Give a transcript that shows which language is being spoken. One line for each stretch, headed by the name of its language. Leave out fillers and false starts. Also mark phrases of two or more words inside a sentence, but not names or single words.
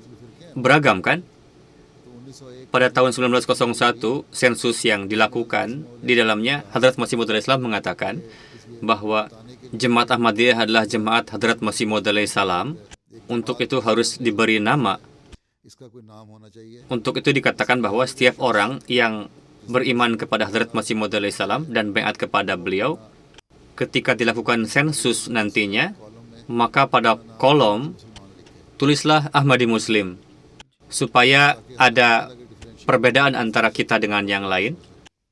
Indonesian: Beragam kan? Pada tahun 1901, sensus yang dilakukan, di dalamnya Hadrat Masih Maud Islam mengatakan bahwa Jemaat Ahmadiyah adalah Jemaat Hadrat Masih Maud Salam. Untuk itu harus diberi nama.
Urdu: اس کا کوئی نام ہونا چاہیے
Indonesian: Untuk itu dikatakan bahwa setiap orang yang beriman kepada Hadrat Masih Maud Salam dan baiat kepada beliau, ketika dilakukan sensus nantinya, maka pada kolom tulislah Ahmadi Muslim, supaya ada perbedaan antara kita dengan yang lain.